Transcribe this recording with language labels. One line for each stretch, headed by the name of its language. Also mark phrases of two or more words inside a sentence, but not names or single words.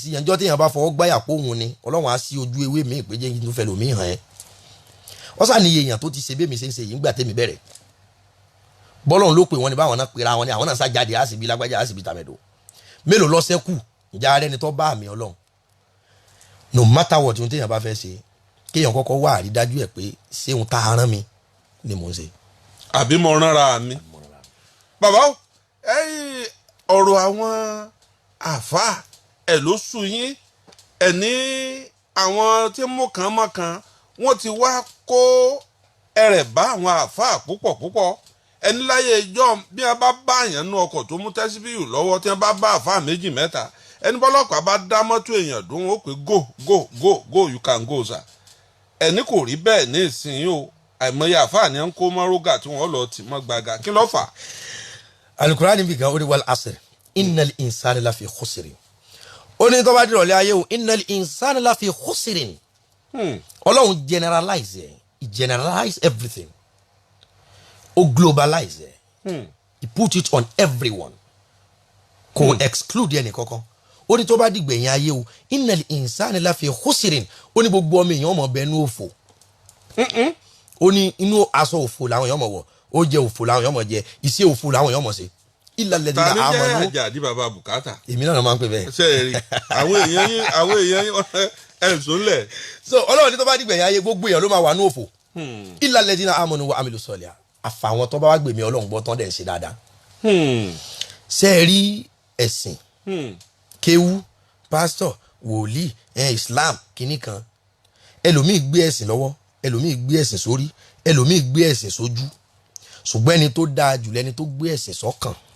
Yoruba: sí yẹn jọ́ téèyàn bá fọwọ́ gbáyà póhùn ni ọlọ́run á sí ojú ewé mi pé jẹ́ kí n tún fẹ́ lòmí hàn ẹ́ wọ́n sà ní èèyàn tó ti ṣe bẹ́ẹ̀ mi ṣe ń ṣe yìí ńgbà tẹ́mi bẹ̀rẹ̀ bọ́lọ́run ló pè wọ́n ní báwọn náà pera wọn ni àwọn náà sá jáde á sì bí lágbájá á sì bí tàmẹ̀dò mélòó lọ sẹ́kù ìjà ara ẹni tó bá àmì ọlọ́run
English: no matter what
Yoruba: ohun téèyàn bá fẹ́ ṣe kéèyàn kọ́kọ́ wá àrídájú ẹ̀ pé ṣé ohun tá a rán mi ni mò ń ṣe. àbí mo ránra mi. bàbá ẹ̀yin ọ̀rọ̀ àwọn àáfàá ẹ̀ ló sùn yín ẹ̀ ní àwọn tí mọ̀kànmọ̀kàn wọ́n ti wá kó ẹrẹ̀ bá àwọn àáfàá púpọ̀ ẹni láyé ìjọ bí wọ́n bá bá àyàn nú ọkọ̀ tó mú tẹ́síbíù lọ́wọ́ tí wọ́n bá bá àáfàá méjì mẹ́ta ẹni bọ́lọ́pàá bá dá mọ́tò èèyàn dún ó pé
English: go you can go sir
Yoruba: ẹni kò rí bẹ́ẹ̀ ní ìsinyìí o àìmọye àáfàá ni wọ́n kó mọ́rógà tí wọ́n lọ tì mọ́ gbàgà kí ló fà. alukurani bí kan ó ní
Arabic: والعصر إن الإنسان لفي خسر
Yoruba: ó ní tó bá dìrọ̀lẹ́ ayé o
Arabic: إن الإنسان لفي خسر
Yoruba: ọlọ́run
English: generalize everything
Yoruba: ó globalize
English: he put it on everyone
Yoruba: kò exclude ẹnì kankan ó ní tó bá dìgbẹ̀yìn ayé o
Arabic: إن الإنسان لفي خسر
Yoruba: ó ní gbogbo ọmọ èèyàn ọmọ bẹnu òfò ó ní inú aṣọ òfò làwọn èèyàn mọ̀ wọ̀ ó jẹ òfò làwọn èèyàn mọ̀ jẹ iṣẹ́ òfò làwọn èèyàn mọ̀ ṣe
Arabic: إلا الذين آمنوا.
Yoruba: tani jẹ́ Àjàdí bàbá bùkátà. èmi náà máa ń pè bẹ́ẹ̀. ṣe é rí àwọn èèyàn yín ẹ̀sùn lẹ̀. so ọlọ́run ní tó bá dìgbẹ̀yìn ayé gbogbo èèyàn ló máa wà ní òfò
Arabic: إلا الذين آمنوا وعملوا الصالحات
Yoruba: àfàwọn tó bá wá gbèmí ọlọ́run gbọ́ tán dẹ̀ ń ṣe dáadáa. ṣe é rí ẹ̀sìn kéwú pásítọ̀ wòlíì islam kìíní kan ẹlòmíì gbé ẹ̀sìn lọ́wọ́ ẹlòmíì gbé ẹ̀sìn sórí ẹlòmíì gbé ẹ̀sìn sójú ṣùgbọ́n ẹni tó dáa jù lẹni tó gbé ẹ̀sìn sọ́kàn.